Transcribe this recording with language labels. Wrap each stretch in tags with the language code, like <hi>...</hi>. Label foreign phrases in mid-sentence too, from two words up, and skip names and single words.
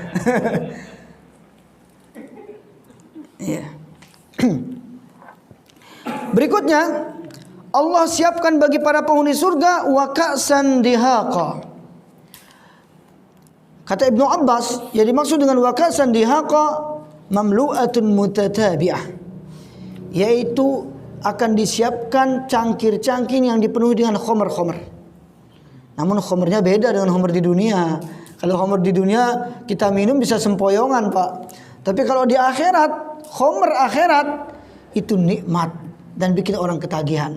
<id>Ya. Berikutnya, Allah siapkan bagi para penghuni surga</id> <ar>وكأسا دهاقا.</ar> <id>Kata Ibnu Abbas, yang dimaksud dengan</id> <ar>وكأسا دهاقا مملوءة متتابعة,</ar> <id>yaitu akan disiapkan cangkir-cangkir yang dipenuhi dengan khamr-khamr. Namun khamrnya beda dengan khamr di dunia. Kalau khamr di dunia kita minum bisa sempoyongan, Pak. Tapi kalau di akhirat, khamr akhirat itu nikmat dan bikin orang ketagihan.</id>